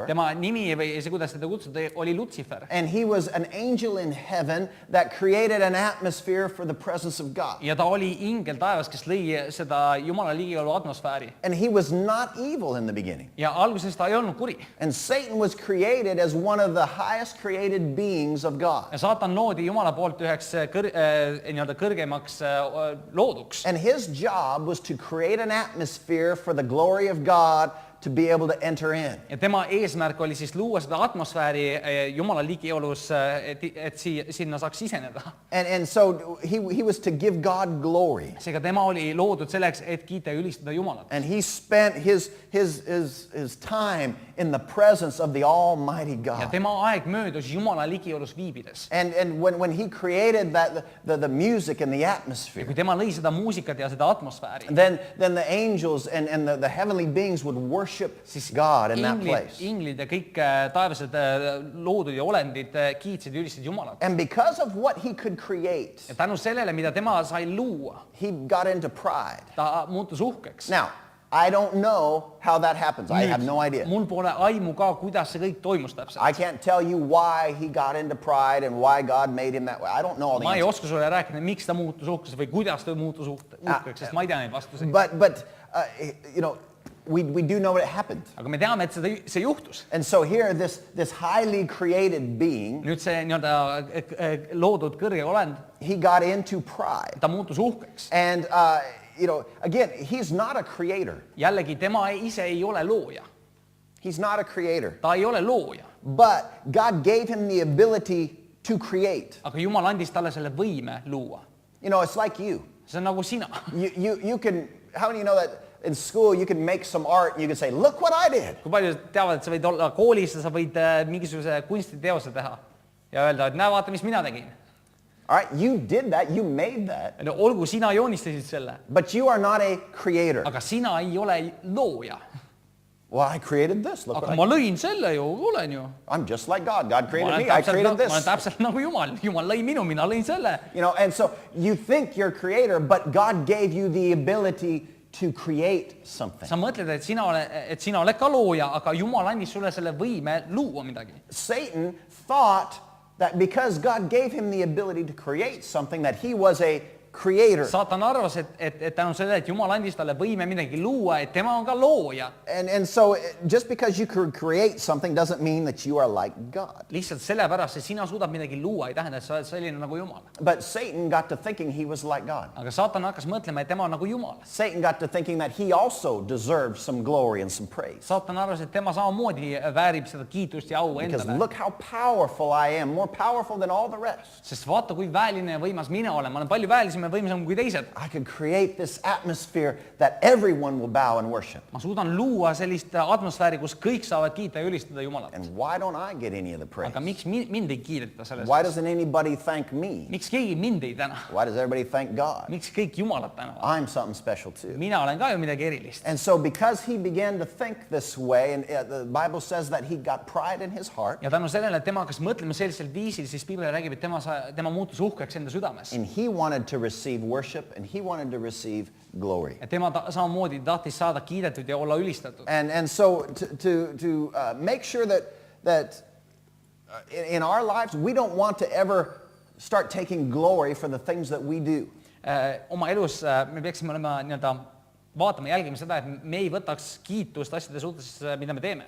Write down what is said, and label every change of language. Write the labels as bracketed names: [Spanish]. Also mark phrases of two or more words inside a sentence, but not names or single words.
[Estonian] Tema nimi või see, kuidas teda kutsuti, oli Lutsifer. [English] And he was an angel in heaven that created an atmosphere for the presence of God. [Estonian] Ja ta oli ingel taevas, kes lõi seda Jumala ligiolu atmosfääri. [English] And he was not evil in the beginning. [Estonian] Ja alguses ta ei olnud kuri. [English] And Satan was created as one of the highest created beings of God. [Estonian] Ja saatan loodi Jumala poolt üheks nii-öelda kõrgemaks looduks. [English] And his job was to create an atmosphere for the glory of God to be able to enter in. [Estonian] Ja tema eesmärk oli siis luua seda atmosfääri Jumala ligiolus, et sinna saaks siseneda. [English] And so he was to give God glory. [Estonian] Seega tema oli loodud selleks, et kiita ja ülistada Jumalat. [English] And he spent his time in the presence of the Almighty [Estonian] Ja [English] God. [Estonian] tema aeg möödus Jumala ligiolus viibides. [English] And when he created the music and the [Estonian] Ja [English] atmosphere, [Estonian] kui tema lõi seda muusikat ja seda atmosfääri, [English] then the angels and the heavenly beings would worship God in that place. [Estonian] inglid ja kõik taevased loodud ja olendid kiitsid ja ülistasid Jumalat. [English] And because of what he could create, [Estonian] Ja tänu sellele, mida tema sai luua, [English] he got into pride. [Estonian] ta muutus uhkeks. [English] Now, I don't know how that happens. I have no idea. [Estonian] Mul pole aimu ka, kuidas see kõik toimus täpselt. [English] I can't tell you why he got into pride and why God made him that way. I don't know all the [Estonian] Ma ei [English] answers. [Estonian] oska sulle rääkida, miks ta muutus uhkeks või kuidas ta muutus uhkeks, sest ma ei tea neid vastuseid. [English] But we do know what happened. [Estonian] Aga me teame, et see juhtus. [English] And so here, this highly created being, [Estonian] Nüüd see nii-öelda loodud kõrge olend, [English] he got into pride. [Estonian] ta muutus uhkeks. [English] And, again, he's not a creator. [Estonian] Jällegi, tema ise ei ole looja. [English] He's not a creator. [Estonian] Ta ei ole looja. [English] But God gave him the ability to create. [Estonian] Aga Jumal andis talle selle võime luua. [English] You know, it's like you. [Estonian] See on nagu sina. [English] You can, how many know that in school you can make some art and you can say, look what I did. [Estonian] Kui palju teavad, et sa võid olla koolis ja sa võid mingisuguse kunstiteose teha ja öelda, et näe, vaata, mis mina tegin. [English] All right, you did that, you made that, [Estonian] No, olgu, sina joonistasid selle, [English] but you are not a creator. [Estonian] aga sina ei ole looja. [English] Well, I created this. Look [Estonian] Aga [English] what [Estonian] ma lõin selle ju, olen ju. [English] I'm just like God. God [Estonian] Ma [English] created [Estonian] olen [English] me. I created [Estonian] ma olen [English] this. [Estonian] täpselt nagu Jumal. Jumal lõi minu, mina lõin selle. [English] You know, and so you think you're creator, but God gave you the ability to create something. [Estonian] Sa mõtled, et sina oled ka looja, aga Jumal andis sulle selle võime luua midagi. [English] Satan thought that because God gave him the ability to create something, that he was a creator. [Estonian] Saatan arvas, et tänu sellele, et Jumal andis talle võime midagi luua, et tema on ka looja. [English] And so just because you could create something doesn't mean that you are like God. [Estonian] Lihtsalt sellepärast, et sina suudad midagi luua, ei tähenda, et sa oled selline nagu Jumal. [English] But Satan got to thinking he was like God. [Estonian] Aga Saatan hakkas mõtlema, et tema on nagu Jumal. [English] Satan got to thinking that he also deserved some glory and some praise. [Estonian] Saatan arvas, et tema samamoodi väärib seda kiitust ja au [English] Because [Estonian] endale. [English] look how powerful I am, more powerful than all the rest. [Estonian] Sest vaata, kui väeline ja võimas mina olen. Ma olen palju väelisem oleksin võimsam kui teised. [English] I could create this atmosphere that everyone will bow and worship. [Estonian] Ma suudan luua sellist atmosfääri, kus kõik saavad kiita ja ülistada Jumalat. [English] And why don't I get any of the praise? [Estonian] Aga miks mind ei kiideta selles? [English] Why doesn't anybody thank me? [Estonian] Miks keegi mind ei täna? [English] Why does everybody thank God? [Estonian] Miks kõik Jumalat tänavad? [English] I'm something special too. [Estonian] Mina olen ka ju midagi erilist. [English] And so because he began to think this way, and the Bible says that he got pride in his heart, [Estonian] Ja tänu sellele, et tema hakkas mõtlema sellisel viisil, siis Piibel räägib, et tema muutus uhkeks enda südames. [English] and he wanted to receive worship, and he wanted to receive glory. [Estonian] Ja tema samamoodi tahtis saada kiidetud ja olla ülistatud. [English] And so to make sure that in our lives, we don't want to ever start taking glory for the things that we do. [Estonian] Oma elus me peaksime olema nii-öelda vaatama, jälgima seda, et me ei võtaks kiitust asjade suhtes, mida me teeme.